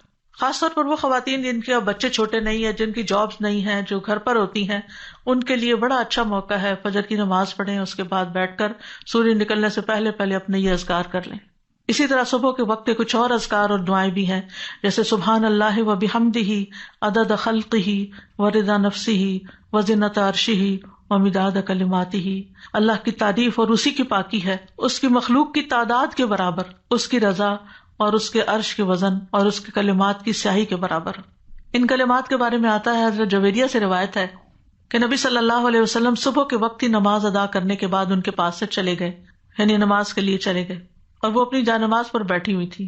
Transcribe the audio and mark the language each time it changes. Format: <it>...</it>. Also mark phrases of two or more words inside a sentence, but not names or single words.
<ur>خاص طور پر وہ خواتین جن کے بچے چھوٹے نہیں ہیں، جن کی جابس نہیں ہیں، جو گھر پر ہوتی ہیں، ان کے لیے بڑا اچھا موقع ہے. فجر کی نماز پڑھیں، اس کے بعد بیٹھ کر سورج نکلنے سے پہلے اپنے یہ اذکار کر لیں. اسی طرح صبح کے وقت کچھ اور اذکار اور دعائیں بھی ہیں، جیسے</ur> <ar>سبحان اللہ و بحمدہ عدد خلقہ و رضا نفسہ و زنۃ عرشہ و مداد کلماتہ.</ar> <ur>اللہ کی تعریف اور اسی کی پاکی ہے، اس کی مخلوق کی تعداد کے برابر، اس کی رضا اور اس کے عرش کے وزن اور اس کے کلمات کی سیاہی کے برابر. ان کلمات کے بارے میں آتا ہے، حضرت جویریہ سے روایت ہے کہ نبی صلی اللہ علیہ وسلم صبح کے وقت ہی نماز ادا کرنے کے بعد ان کے پاس سے چلے گئے، یعنی نماز کے لیے چلے گئے، اور وہ اپنی جانماز پر بیٹھی ہوئی تھی.</ur>